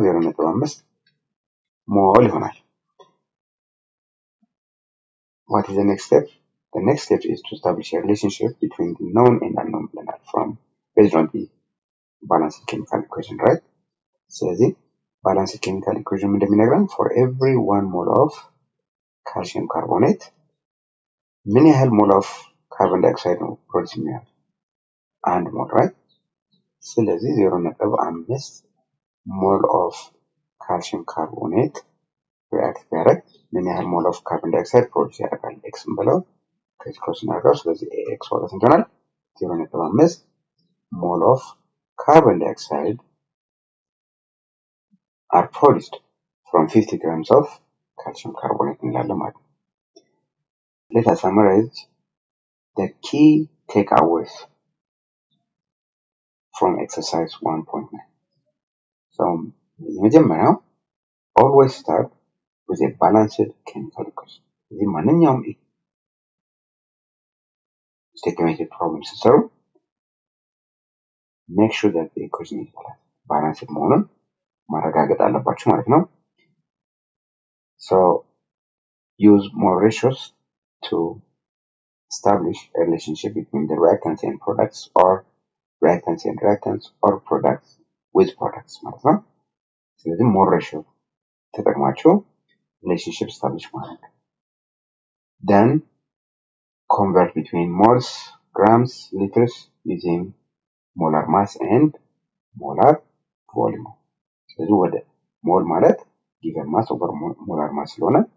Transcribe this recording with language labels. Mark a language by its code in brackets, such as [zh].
[am] 0.5 ሞል ይሆናል። [en] What is the next step? The next step is to establish a relationship between the known and unknown based on the balanced chemical equation, right? [am] ስለዚህ balanced chemical equation እንደሚነግረን [en] for every 1 mole of calcium carbonate [am] ምን ያህል ሞል ኦፍ ካርቦን ዳይኦክሳይድ ነው ፕሮዲውስ የሚያደርገው? 1 ሞል [en] right? [am] ስለዚህ 0.5 ሞል ኦፍ ካልሲየም ካርቦኔት react ቢያደርግ ምን ያህል ሞል ኦፍ ካርቦን ዳይኦክሳይድ ፕሮዲውስ ያደርጋል? ኤክስ ብለው ከዚህ ክሮስ እናደርገው። ስለዚህ ኤክስ ማለት ስንት ይሆናል? [en] 0.5 ሞል ኦፍ carbon dioxide are produced from 50 grams of calcium carbonate [am] እንላለን ማለት ነው። [en] Let us summarize the key takeaways from exercise 1.9. So የመጀመሪያው always start with a balanced chemical equation. እዚህ ማንኛውም statement problem ስትሰሩ make sure that the equation is balanced [am] መሆኑን ማረጋገጥ አለባችሁ ማለት ነው። [en] So use more ratios to establish a relationship between the reactants and products or reactants and reactants or products with products [am] ማለት ነው። ስለዚህ [en] more ratio [am] ተጠቅማችሁ [en] relationship establish [am] ማድረግ [en] then convert between moles, grams, liters using molar mass and molar volume [am] ስለዚህ ወደ ሞል ማለት [en] given mass over molar mass [am] ስለሆነ